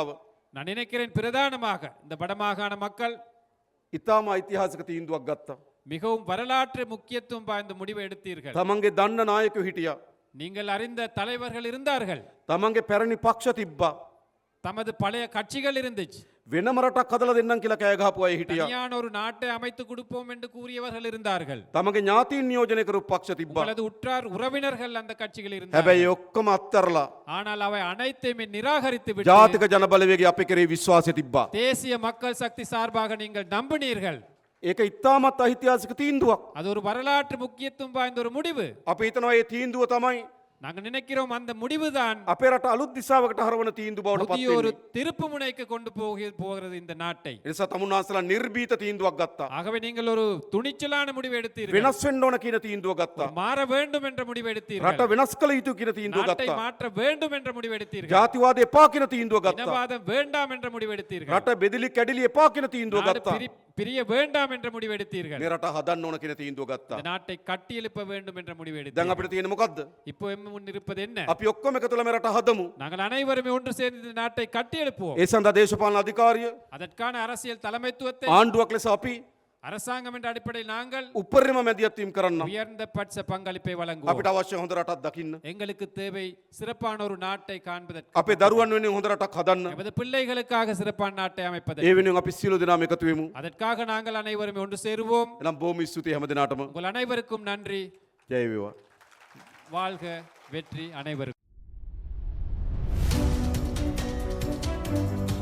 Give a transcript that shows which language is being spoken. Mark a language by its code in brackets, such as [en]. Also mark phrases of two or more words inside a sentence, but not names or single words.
[ta] நான் நினைக்கிறேன் பிரதானமாக இந்த வடமாகாண மக்கள் [si] ඉතාම ඓතිහාසික තීන්දුවක් ගත්තා. [ta] மிகவும் வரலாற்று முக்கியத்துவம் வாய்ந்த முடிவை எடுத்தீர்கள். [si] තමන්ගේ දන්න නායකයෝ හිටියා. [ta] நீங்கள் அறிந்த தலைவர்கள் இருந்தார்கள், [si] තමන්ගේ පැරණි පක්ෂ තිබ්බා. [ta] தமது பழைய கட்சிகள் இருந்துச்சு, [si] වෙනම රටක් හදලා දෙන්නම් කියලා කෑ ගහපු අය හිටියා. [ta] தனியான ஒரு நாட்டை அமைத்து கொடுப்போம் என்று கூறியவர்கள் இருந்தார்கள். [si] තමන්ගේ ඥාතීන් නියෝජනය කරපු පක්ෂ තිබ්බා. [ta] உங்களது உற்றார் உறவினர்கள் அந்த கட்சிகள் [si] හැබැයි [ta] இருந்தார்கள். [si] ඔක්කොම අත්තරලා [ta] ஆனால் அவை அனைத்தையுமே நிராகரித்து விட்டு [si] ජාතික ජනබලවේගය අපේ කෙරේ විශ්වාසය තිබ්බා. [ta] தேசிய மக்கள் சக்தி சார்பாக நீங்கள் நம்பினீர்கள். [si] ඒක ඉතාමත් ඓතිහාසික තීන්දුවක්. [ta] அது ஒரு வரலாற்று முக்கியத்துவம் வாய்ந்த ஒரு முடிவு. [si] අපි හිතනවා මේ තීන්දුව තමයි [ta] நாங்கள் நினைக்கிறோம் அந்த முடிவுதான் [si] අපේ රට අලුත් දිශාවකට හරවන තීන්දුව බවට පත් [ta] புதிய ஒரு [si] වෙන්නේ. [ta] திருப்பு முனைக்கு கொண்டு போகிறது இந்த நாட்டை. [si] ඒ නිසා තමුන්නාන්සලා නිර්භීත තීන්දුවක් ගත්තා. [ta] ஆகவே நீங்கள் ஒரு துணிச்சலான முடிவு எடுத்தீர்கள். [si] වෙනස් වෙන්න ඕන කියන තීන්දුව ගත්තා. [ta] மாற வேண்டும் என்ற முடிவு எடுத்தீர்கள். [si] රට වෙනස් කළ යුතු කියන තීන්දුව [ta] நாட்டை [si] ගත්තා. [ta] மாற்ற வேண்டும் என்ற முடிவு எடுத்தீர்கள். [si] ජාතිවාදය එපා කියන තීන්දුව ගත්තා. [ta] இனவாதம் வேண்டாம் என்ற முடிவு எடுத்தீர்கள். [si] රට බෙදිලි කැඩිලි එපා කියන තීන්දුව [ta] நாடு [si] ගත්තා. [ta] பிரிய வேண்டாம் என்ற முடிவு எடுத்தீர்கள். [si] මේ රට හදන්න ඕන කියන තීන්දුව ගත්තා. [ta] இந்த நாட்டை கட்டி எழுப்ப வேண்டும் என்ற முடிவு [si] දැන් [ta] எடுத்தீர்கள். [si] අපිට තියෙන මොකද්ද? [ta] இப்போ எம் முன் இருப்பது என்ன? [si] අපි ඔක්කොම එකතුලා මේ රට හදමු. [ta] நாங்கள் அனைவருமே ஒன்று சேர்ந்து இந்த நாட்டை கட்டி எழுப்புவோம். [si] ඒ සඳහා දේශපාලන අධිකාරිය [ta] அதற்கான அரசியல் தலைமைத்துவத்தை [si] ආණ්ඩුවක් ලෙස අපි [ta] அரசாங்கம் என்ற அடிப்படையில் நாங்கள் [si] උපරිම මැදිහත්වීම් කරන්න. [ta] உயர்ந்த பட்ச பங்களிப்பை வழங்குவோம். [si] අපිට අවශ්‍ය හොඳ රටක් දකින්න. [ta] எங்களுக்கு தேவை சிறப்பான ஒரு நாட்டை காண்பதற்கு, [si] අපේ දරුවන් වෙනුවෙන් හොඳ රටක් හදන්න. [ta] எமது பிள்ளைகளுக்காக சிறப்பான நாட்டை [si] ඒ [ta] அமைப்பதற்கு. [si] වෙනුවෙන් අපි සියලු දෙනාම එකතු වෙමු. [ta] அதற்காக நாங்கள் அனைவரும் ஒன்று சேருவோம். [si] එනම් බොහොම ස්තුතියි හැම දිනාටම. [ta] உங்கள் அனைவருக்கும் நன்றி. [si] ජය වේවා. [ta] வாழ்க, வெற்றி அனைவருக்கும்.